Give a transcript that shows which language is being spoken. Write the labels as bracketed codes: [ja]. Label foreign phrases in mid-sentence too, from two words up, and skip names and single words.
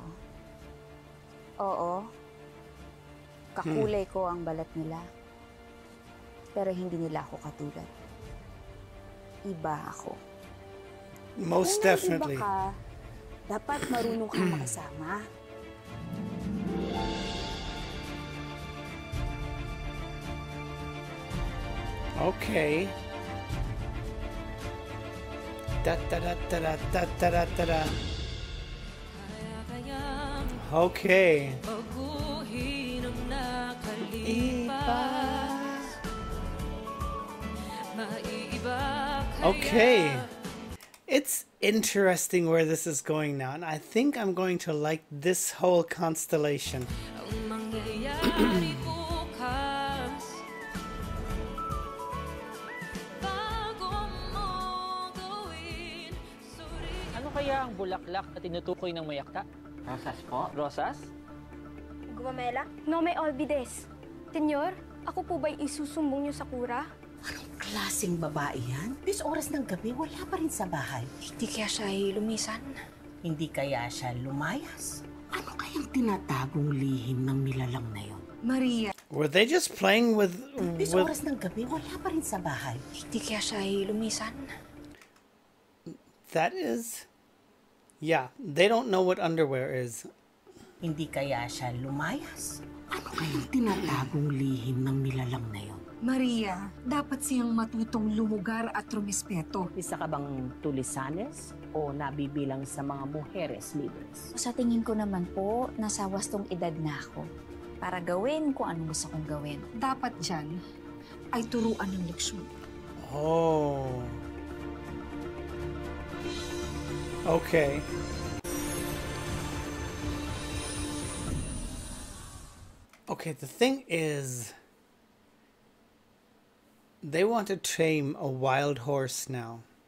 [tl] Oo. Kakulay ko ang balat nila. Pero hindi nila ako katulad. Iba ako. [en] Most [tl] Kung may [en] definitely. [tl] iba ka, dapat marunong kang makisama. [en] Okay. Da da da da da da da da da da. Okay. Okay. It's interesting where this is going now, and I think I'm going to like this whole constellation. [tl] Ano kaya ang bulaklak na tinutukoy ng mayakta? Rosas po. Rosas? Gumamela? [es] No me olvides. [tl] Senyor, ako po ba'y isusumbong niyo sa kura? Anong klaseng babae yan? Bis oras ng gabi, wala pa rin sa bahay. Hindi kaya siya ay lumisan. Hindi kaya siya lumayas. Ano kayang tinatagong lihim ng nilalang na yon? Maria. [en] Were they just playing with... [tl] Bis oras ng gabi, wala pa rin sa bahay. Hindi kaya siya ay lumisan. [en] That is... Yeah, they don't know what underwear is. [tl] Hindi kaya siya lumayas. Ano kayang tinatagong lihim ng nilalang na yon? Maria, dapat siyang matutong lumugar at rumispeto. Isa ka bang tulisanes o nabibilang sa mga [es] mujeres libres? [tl] Sa tingin ko naman po, nasa wastong edad na ako para gawin kung anong gusto kong gawin. Dapat dyan ay turuan ng leksyon. [en] Oh. Okay. Okay, the thing is, they want to tame a wild horse now.